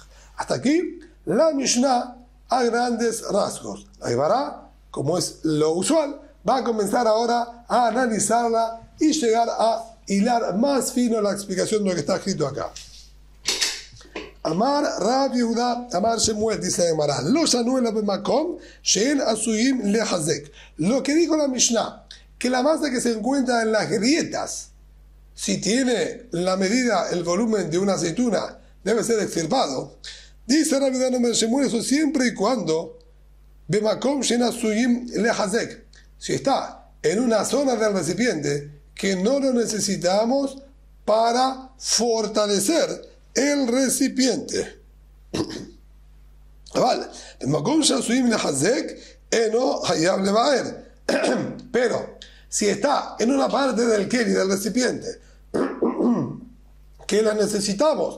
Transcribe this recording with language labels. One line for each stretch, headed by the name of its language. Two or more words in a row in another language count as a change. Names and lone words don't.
Spanish: Hasta aquí la Mishnah a grandes rasgos. La Gemara, como es lo usual, va a comenzar ahora a analizarla y llegar a hilar más fino la explicación de lo que está escrito acá.
Aramaic: אמר רב יהודה, אמר שמואל,
Spanish: dice la Gemara,
Hebrew: לא שנו אלא במקום שאין עשויים לחזק.
Spanish: Lo que dijo la Mishnah, que la masa que se encuentra en las grietas, si tiene la medida, el volumen de una aceituna, debe ser extirpado. Dice Rab Yehuda Amar Shemuel, eso siempre y cuando
Hebrew: במקום שאין עשויים לחזק.
Spanish: Si está en una zona del recipiente que no lo necesitamos para fortalecer el recipiente. Pero si está en una parte del keli, del recipiente, que la necesitamos